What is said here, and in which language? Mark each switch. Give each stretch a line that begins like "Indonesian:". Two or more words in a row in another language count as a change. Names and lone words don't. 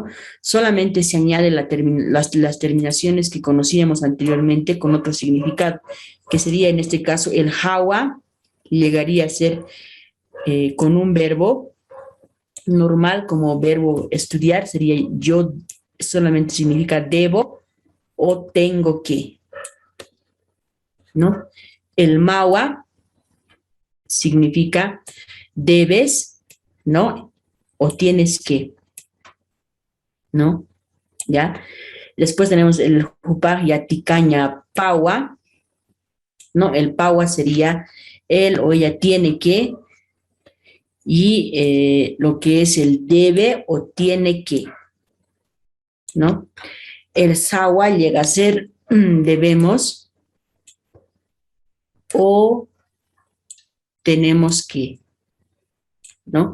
Spanish: Solamente se añade las terminaciones que conocíamos anteriormente con otro significado, que sería en este caso el hawa, llegaría a ser con un verbo normal como verbo estudiar, sería yo, solamente significa debo o tengo que, ¿no? El mawa significa debes, ¿no? O tienes que, ¿no? ¿Ya? Después tenemos el
Aymara: jupaj yaticaña pawa,
Spanish: ¿no? El pawa sería él o ella tiene que, y lo que es el debe o tiene que, ¿no? El sawa llega a ser debemos o tenemos que, ¿no?